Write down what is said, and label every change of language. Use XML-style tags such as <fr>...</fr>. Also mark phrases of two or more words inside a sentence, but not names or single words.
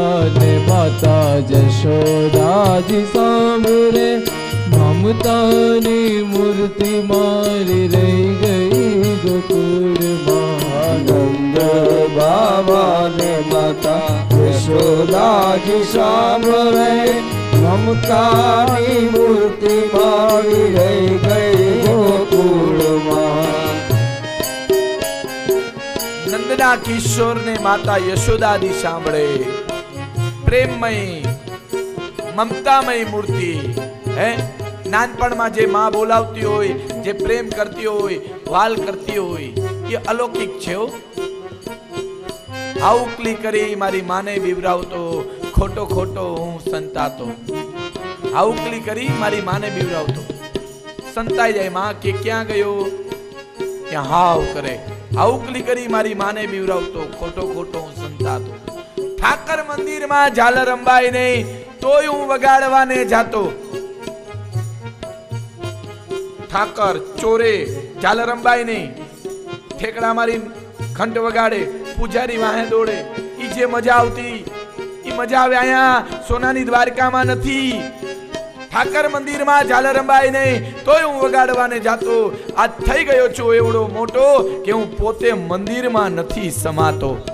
<gu>ને માતા જશોદા જી સાંભરે મમતા ની મૂર્તિ મારી રહી ગઈ ગોકુળ નંદ બાબા ને માતા યશોદા જી સાંભરે મમતા ની મૂર્તિ મારી રહી ગઈ ગોકુળ નંદના કિશોર ને માતા યશોદા દી સાંભળે પ્રેમમય મમતામય મૂર્તિ છે નાનપણમાં જે મા બોલાવતી હોય જે પ્રેમ કરતી હોય વાલ કરતી હોય એ અલૌકિક છે હો આઉકલી કરી મારી માને બીવરાવતો ખોટો ખોટો હું સંતાતો આઉકલી કરી મારી માને બીવરાવતો સંતાઈ જાય મા કે ક્યાં ગયો ક્યાં હાવ કરે આઉકલી કરી મારી માને બીવરાવતો ખોટો ખોટો હું સંતાતો ઠાકર મંદિર માં ઝાલર અંબાઈ નહીં તોય હું વગાડવાને જાતો ઠાકર ચોરે ઝાલર અંબાઈ નહીં ઠેકડા મારી ઘંટ વગાડે પૂજારી વાહે દોડે ઈ જે મજા આવતી ઈ મજા આવે આયા સોનાની દ્વારકામાં નથી ઠાકર મંદિરમાં ઝાલર અંબાઈ નહીં તોય હું વગાડવાને જાતો આજ થઈ ગયો છું એવડો મોટો કે હું પોતે મંદિરમાં નથી સમાતો</gu>